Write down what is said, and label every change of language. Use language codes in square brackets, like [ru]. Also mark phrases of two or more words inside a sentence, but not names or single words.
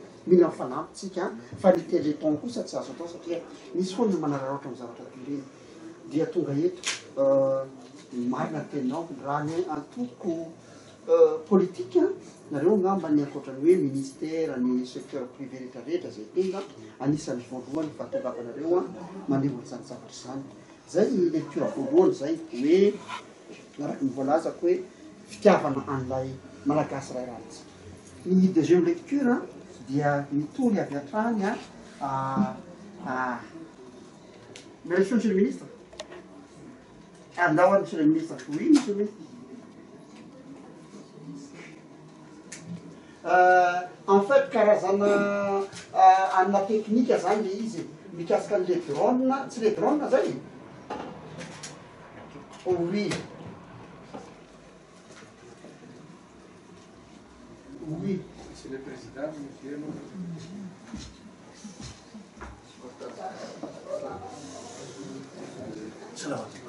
[mg] mila mifanampytsika fa ny teleton kosa tsy azo atao satria misy foana ny manararaotra amin'ny zavatra tireny dia tonga eto marina teninao raha ny antoko politika nareo ngamba ny ankoatrany hoe ministera ny [fr] secteur privé [mg] rehetrarehetra zay tonga anisan'ny voalohany fahatongavanareo a maneho an'izany zavatra zany zay lecture voalohany zay hoe miaraky ny voalazako hoe fitiavana an'ilay malagasy ray ratsy. Ny [fr] deuxième lecture [mg] dia mitory avy hatrany [fr] merci monsieur le ministre. Andao monsieur le ministre. Oui monsieur le ministre. En fait [mg] karazana anna technique zany le izy mikasika an'le drone tsy le drone zay. [fr] Oui. Oui. Monsieur le Président, monsieur. [ar] Salam.